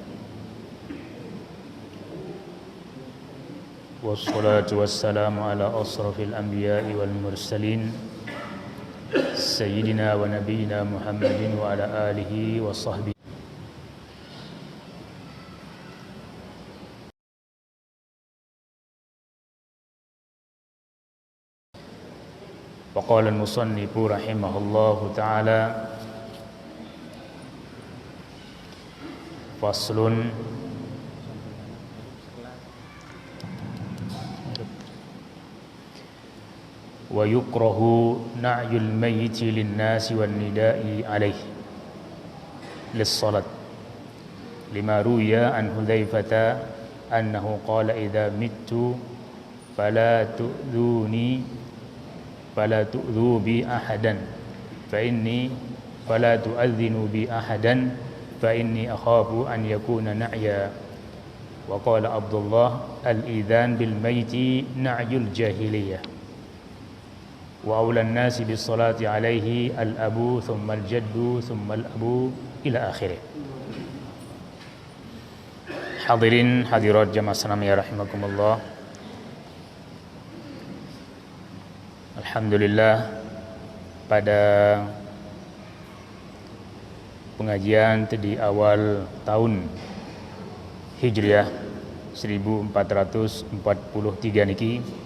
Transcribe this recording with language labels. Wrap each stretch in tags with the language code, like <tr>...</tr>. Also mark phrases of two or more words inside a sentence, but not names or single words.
<ar>والصلاة والسلام على أشرف الأنبياء والمرسلين سيدنا ونبينا محمد وعلى آله وصحبه. وقال المصنف رحمه الله تعالى فصل ويكره نعي الميت للناس والنداء عليه للصلاة لما روي عن حذيفة أنه قال إذا مت فلا تؤذنوا بي أحدا فلا تؤذنوا بي أحدا فإني أخاف أن يكون نعيا. وقال عبد الله الإيذان بالميت نعي الجاهلية وأولى الناس بالصلاة عليه الأب ثم الجد ثم الأب إلى آخره. حاضرين حاضرات جماعة سلام يا رحمكم الله.</ar> <id>Alhamdulillah, pada pengajian di awal tahun Hijriah 1443 niki</id>